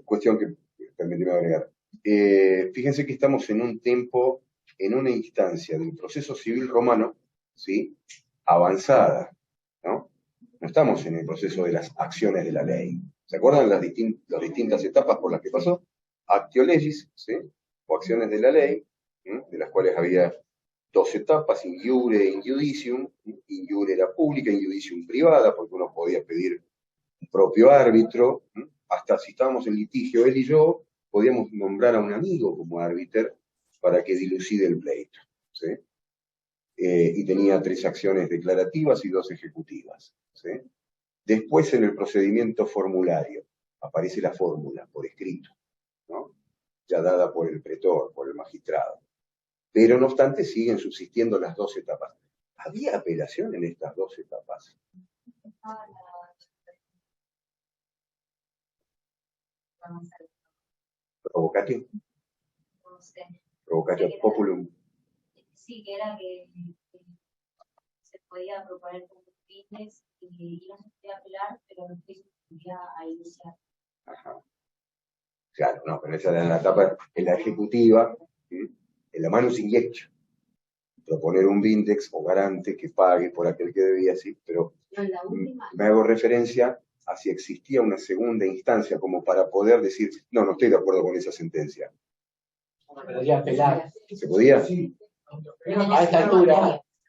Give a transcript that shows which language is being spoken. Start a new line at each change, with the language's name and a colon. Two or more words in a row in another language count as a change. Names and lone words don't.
Spanish: cuestión que permíteme agregar. Fíjense que estamos en un tiempo, en una instancia del proceso civil romano, ¿sí? Avanzada, ¿no? No estamos en el proceso de las acciones de la ley. ¿Se acuerdan las distintas etapas por las que pasó?
Latin: Actio legis,
Spanish: ¿sí? O acciones de la ley, ¿sí? De las cuales había 2 etapas,
Latin: in iure e in judicium. In iure
Spanish: era pública,
Latin: in judicium
Spanish: privada, porque uno podía pedir un propio árbitro, ¿sí? Hasta si estábamos en litigio, él y yo, podíamos nombrar a un amigo como árbiter para que dilucide el pleito, ¿sí? Y tenía 3 acciones declarativas y 2 ejecutivas, ¿sí? Después, en el procedimiento formulario, aparece la fórmula por escrito, ¿no? Ya dada por el pretor, por el magistrado. Pero, no obstante, siguen subsistiendo las 2 etapas. ¿Había apelación en estas 2 etapas? ¿Provocatio? No sé.
Latin: ¿Provocatio populum?
Spanish: Sí, que era que se podía proponer como fines y no se podía apelar, pero no se podía iniciar. Ajá. Claro, no, pero esa era la etapa, en la ejecutiva, ¿sí? En la
Latin: manus injectio.
Spanish: Proponer un vindex o garante que pague por aquel que debía, sí, pero No, en la última. me hago referencia a si existía una segunda instancia como para poder decir, no estoy de acuerdo con esa sentencia. Pero ya apelar. ¿Se podía? Sí. A esta altura.